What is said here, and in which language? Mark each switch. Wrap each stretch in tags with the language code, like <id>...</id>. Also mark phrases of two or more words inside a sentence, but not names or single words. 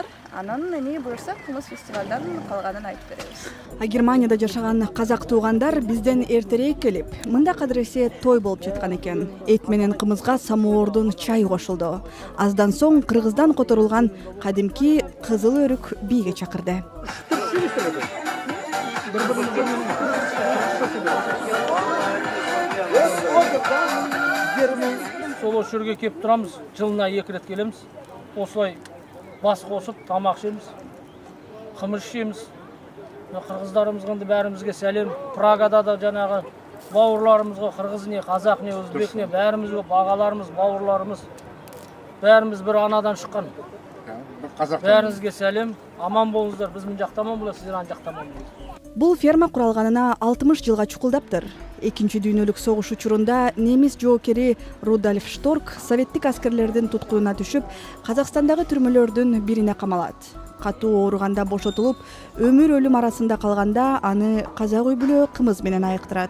<ky>Анан эми буюрса кымыз фестивалдан калганын айтып беребиз. Германияда жашаган казак туугандар бизден эртерээк келип, мында кадыресе той болуп жаткан экен. Эт менен кымызга самоордун чай кошулду. Аздан соң Кыргыздан которулган кадимки кызыл өрүк бийге чакырды.</ky> <kk>Сол жерге келіп тұрамыз, жылына 2 рет келеміз. Осылай бас қосып, тамақ ішеміз, қымыз ішеміз. Қырғыздарымызға бәрімізге сәлем. Прагада да жаңағы бауырларымызға, қырғыз не, қазақ не, өзбек не, бәрімізге бағаларымыз, бауырларымыз, бәріміз бір анадан шыққан. Бәріңізге сәлем. Аман болыңыздар. Біз мын жақта аман боласыз, сіздер ан жақта аман болыңыздар.</kk> <ky>Бул ферма куралганына 60 жылга чукулдаптыр. Экинчи дүйнөлүк согуш учурунда немис жоокери Рудольф Шторк советтик аскерлердин туткунуна түшүп, Казакстандагы түрмөлөрдүн бирине камалат. Катуу ооруганда бошотулуп, өмүр өлүм арасында калганда аны казак үй бүлө кымыз менен айыктырат.</ky>